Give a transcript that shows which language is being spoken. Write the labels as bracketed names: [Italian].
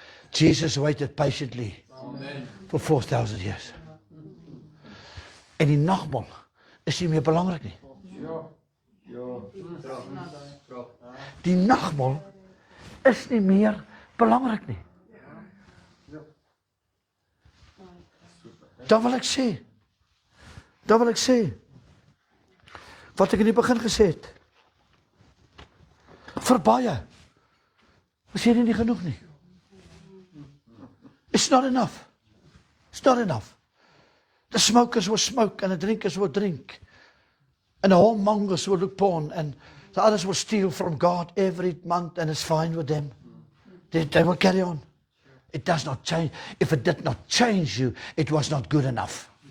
[English] Jesus waited patiently for 4,000 years. [Afrikaans] En die nagmaal is nie meer belangrik nie. Die nagmaal is nie meer belangrik nie. Dan wil ek sê, wat ek in die begin gesê het, vir baie, is hier nie genoeg nie. [English] It's not enough. It's not enough. The smokers will smoke, and the drinkers will drink, and the whoremongers will look porn, and the others will steal from God every month, and it's fine with them. They will carry on. It does not change. If it did not change you, it was not good enough.